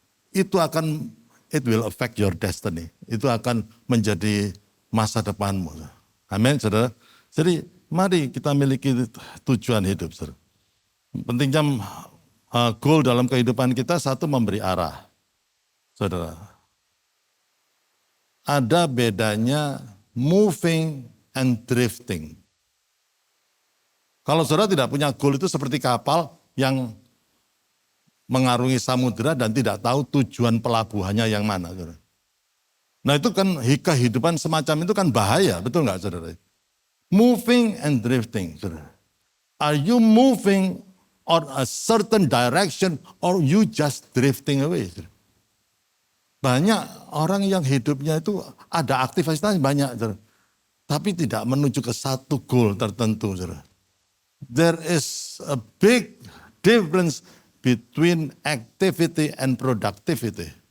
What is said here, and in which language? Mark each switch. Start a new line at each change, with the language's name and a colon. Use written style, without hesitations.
English: It will affect your destiny.
Indonesian: Itu akan menjadi masa depanmu. Amin, saudara. Jadi mari kita miliki tujuan hidup, saudara. Pentingnya goal dalam kehidupan kita, satu, memberi arah. Saudara, ada bedanya
English: moving and drifting.
Indonesian: Kalau saudara tidak punya goal, itu seperti kapal yang mengarungi samudera dan tidak tahu tujuan pelabuhannya yang mana. Saudara. Nah itu kan kehidupan semacam itu kan bahaya, betul nggak, saudara?
English: Moving and drifting,
Indonesian: saudara.
English: Are you moving on a certain direction or you just drifting away?
Indonesian: Saudara? Banyak orang yang hidupnya itu ada aktivitasnya banyak, saudara. Tapi tidak menuju ke satu goal tertentu. Saudara.
English: There is a big difference between activity and productivity.